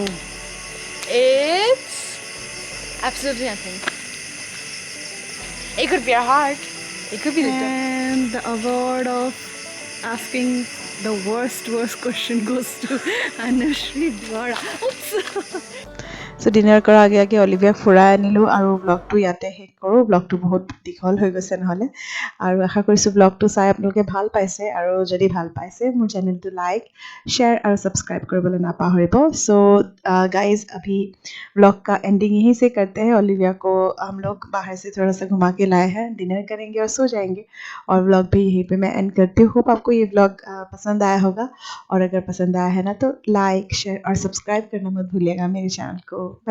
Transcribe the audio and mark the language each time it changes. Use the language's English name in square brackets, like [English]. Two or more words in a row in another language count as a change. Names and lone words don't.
[English] It's absolutely nothing. It could be our heart. It could be lit up. And the award of asking the worst question goes to Anushri Dwara. Oops. [Assamese] চ' ডিনাৰ কৰাৰ আগে আগে অলিভিয়াক ফুৰাই আনিলোঁ আৰু ব্লগটো ইয়াতে শেষ কৰোঁ। ব্লগটো বহুত দীঘল হৈ গৈছে নহ'লে, আৰু আশা কৰিছোঁ ব্লগটো চাই আপোনালোকে ভাল পাইছে, আৰু যদি ভাল পাইছে মোৰ চেনেলটো লাইক, [Hindi] शेयर और सब्सक्राइब [Assamese] কৰিবলৈ নাপাহৰিব। [English] so guys [Hindi] अभी ब्लॉग का एंडिंग यहीं से करते हैं। ओलिविया को हम लोग बाहर से थोड़ा सा घुमा के लाए हैं, डिनर करेंगे और सो जाएंगे, और ब्लॉग भी यहीं पे मैं एंड करती हूँ। होप आपको ये ब्लॉग पसंद आया होगा, और अगर पसंद आया है ना तो लाइक, शेयर और सब्सक्राइब करना मत भूलिएगा मेरे चैनल को।